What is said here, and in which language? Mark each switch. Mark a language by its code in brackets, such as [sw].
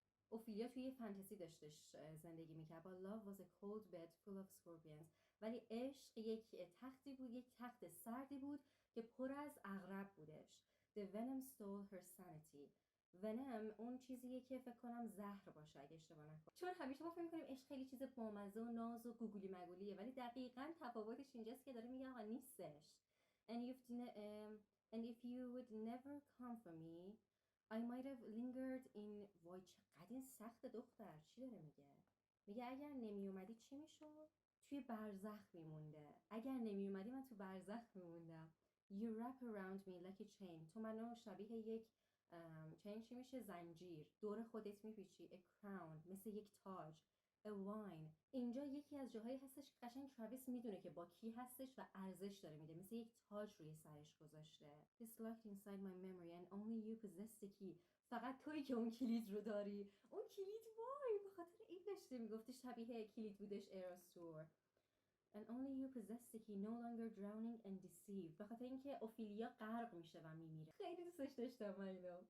[fa] اوفیلیا توی یه فانتزی داشتش زندگی میکرد با [en] love was a cold bed full of scorpions، [fa] ولی عشق یک تختی بود، یک تخت سردی بود که پر از عقرب بودش. [en] The venom stole her sanity. [fa] ونم اون چیزیه که فکر کنم زهر باشه اگه اشتباه نکنم، چون همیشه ما فکر می‌کنیم عشق خیلی چیز بامزه و ناز و گوگولی مگولیه، ولی دقیقاً تفاوتش اینجاست که داره میگه آقا نیستش. [en] And if you would never come for me I might have lingered in. [fa] وای چقدر این سخت دختر، چی داره میگه؟ میگه اگر نمی اومدی چی میشد؟ توی برزخ میمونده. اگر نمی اومدی من تو برزخ میموندم. [en] You wrap around me like a chain. [fa] تو منو شبیه یک چین چی میشه؟ زنجیر دور خودت میپیچی. [en] A crown [fa] مثل یک تاج. [en] A wine. [fa] اینجا یکی از جاهایی هستش که قشنگ تراویس میدونه که با کی هستش و ارزش داره میده، مثل یک تاج روی سرش گذاشته. [en] It's locked inside my memory and only you possess the key. [fa] فقط تویی که اون کلید رو داری. اون کلید وای به خاطر این داشته میگفته شبیه کلید بودش ایراستور. [en] And only you possess the key, no longer drowning and deceived. [fa] به خاطر اینکه اوفیلیا غرق میشه و میمیره. خیلی دوستش داشتم من اینو.